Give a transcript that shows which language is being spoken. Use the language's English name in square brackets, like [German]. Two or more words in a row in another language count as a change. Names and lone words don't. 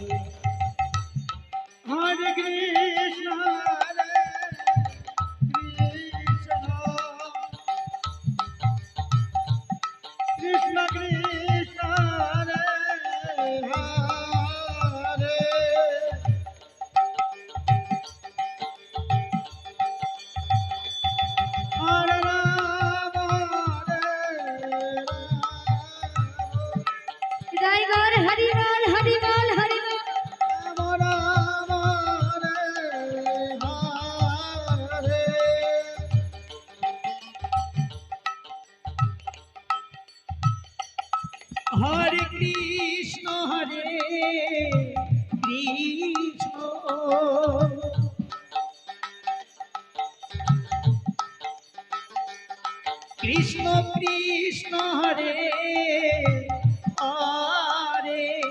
[Sanskrit] हरे कृष्ण, कृष्ण कृष्ण, हरे हरे. हरे राम, हरे [Bangla] জয় গৌর হরি বল হরি বল হরি বল [Sanskrit] राम, राम, हरे हरे. हरे कृष्ण, हरे कृष्ण, कृष्ण कृष्ण, हरे हरे.